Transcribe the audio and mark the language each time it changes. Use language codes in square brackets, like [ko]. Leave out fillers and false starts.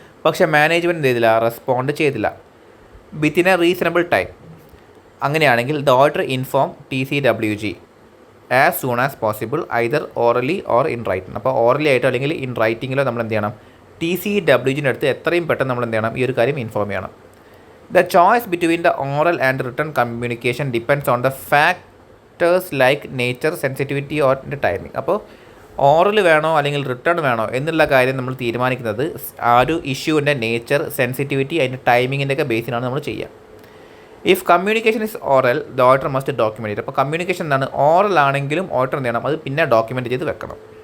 [ml] പക്ഷേ മാനേജ്മെൻറ്റ് എന്ത് ചെയ്തില്ല, റെസ്പോണ്ട് ചെയ്തില്ല [en] Within a reasonable time. അങ്ങനെയാണെങ്കിൽ the auditor inform TCWG as soon as possible, either orally or in writing. [ml] അപ്പോൾ orally ആയിട്ടോ അല്ലെങ്കിൽ ഇൻ റൈറ്റിങ്ങിലോ നമ്മൾ എന്ത് ചെയ്യണം, TCWGൻ്റെ അടുത്ത് എത്രയും പെട്ടെന്ന് നമ്മൾ എന്ത് ചെയ്യണം, ഈ ഒരു കാര്യം ഇൻഫോം ചെയ്യണം. [en] The choice between the oral and written communication depends on the factors like nature, sensitivity or the timing. [ml] അപ്പോൾ ഓറൽ വേണോ അല്ലെങ്കിൽ റിട്ടേൺ വേണോ എന്നുള്ള കാര്യം നമ്മൾ തീരുമാനിക്കുന്നത് ആ ഒരു ഇഷ്യൂവിൻ്റെ നേച്ചർ, സെൻസിറ്റിവിറ്റി, അതിൻ്റെ ടൈമിങ്ങിൻ്റെ ഒക്കെ ബേസിലാണ് നമ്മൾ ചെയ്യുക. [en] If communication is oral the auditor must document ചെയ്ത്. [ml] അപ്പോൾ കമ്മ്യൂണിക്കേഷൻ എന്താണ്, ഓറൽ ആണെങ്കിലും ഓഡിറ്റർ എന്ത് ചെയ്യണം, അത് പിന്നെ ഡോക്യുമെൻറ്റ് ചെയ്ത് വെക്കണം.